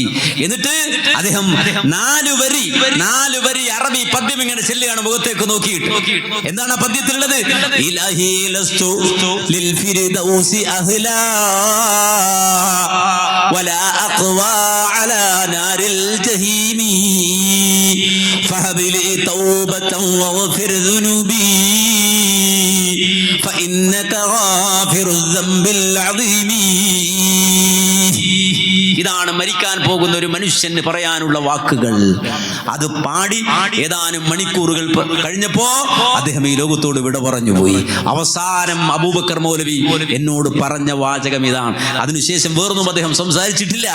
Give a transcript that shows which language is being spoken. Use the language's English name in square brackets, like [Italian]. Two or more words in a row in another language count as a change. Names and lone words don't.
[Malayalam] എന്നിട്ട് അദ്ദേഹം നാല് വരി അറബി പദ്യം ഇങ്ങനെ ചെല്ലുകയാണ് മുഖത്തേക്ക് നോക്കിയിട്ട്. എന്താണ് ആ പദ്യത്തിലുള്ളത്? [Arabic] إلهي لست للفردوس أهلا ولا أقوى على نار الجحيم فهب لي توبة واغفر ذنوبي فإنك غافر الذنب العظيم. [Malayalam] ഇതാണ് മരിക്കാൻ പോകുന്ന ഒരു മനുഷ്യന് പറയാനുള്ള വാക്കുകൾ. അത് പാടി ഏതാനും മണിക്കൂറുകൾ കഴിഞ്ഞപ്പോ അദ്ദേഹം ഈ ലോകത്തോട് വിട പറഞ്ഞു പോയി. അവസാനം അബൂബക്കർ മൗലവി എന്നോട് പറഞ്ഞ വാചകം ഇതാണ്. അതിനുശേഷം വേറൊന്നും അദ്ദേഹം സംസാരിച്ചിട്ടില്ല.